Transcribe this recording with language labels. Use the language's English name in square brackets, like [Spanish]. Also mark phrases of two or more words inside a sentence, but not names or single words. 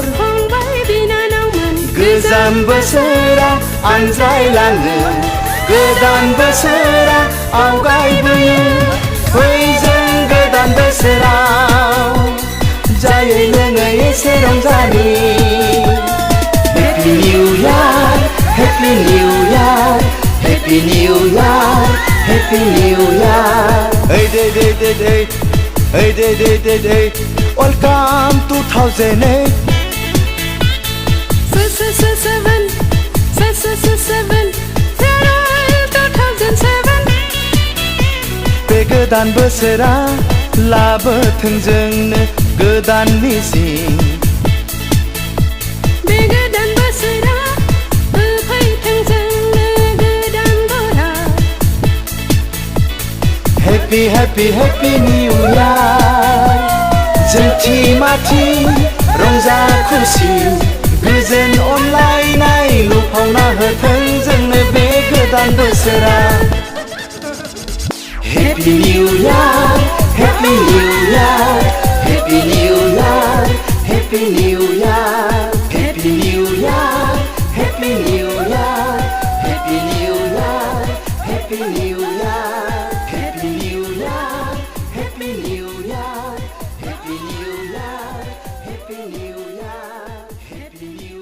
[Bodo] फंबाय बिनानावमोन गोजाम बोसोरा आनज्रायलाङो गोदान बोसोरा आवगायबोयो फै जों गोदान बोसोराव जायै लोङै एसे रंजानि [English] Happy New Year Happy New Year Happy New Year Happy New Year Hey welcome 2008 7 Farewell 2007 [Bodo] बे गोदान बोसोरा लाबोथों जोंनो गोदान मिजिं बे गोदान बोसोरा होफैथों जोंनो गोदान बराव [English] Happy Happy Happy New Year [Bodo] जोंथि माथि रंजा खुसि गोजोन अनलायनाय लुफावना होथों जोंनो बे गोदान बोसोरा [English] Happy New Year Happy New Year Happy New Year Happy New Year Happy New Year Happy New Year Happy New Year Happy New Year Happy New Year Happy New Year Happy New Year Happy New Year Happy